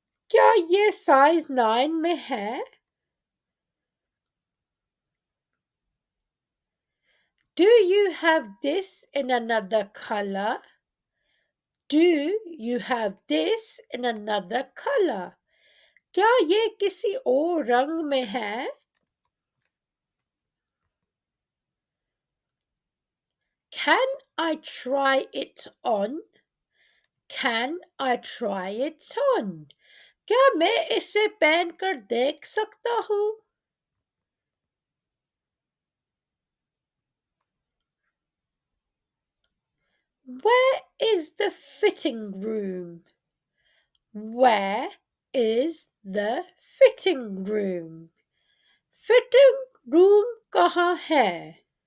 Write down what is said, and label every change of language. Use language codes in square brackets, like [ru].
[hi] क्या ये size 9 में है? [en] Do you have this in another color? Do you have this in another color? [hi] क्या ये किसी और रंग में है? [en] Can I try it on? Can I try it on? [hi] क्या मैं इसे पहनकर देख सकता हूँ? [en] Where is the fitting room? Where is the fitting room? [hi] Fitting room कहाँ है?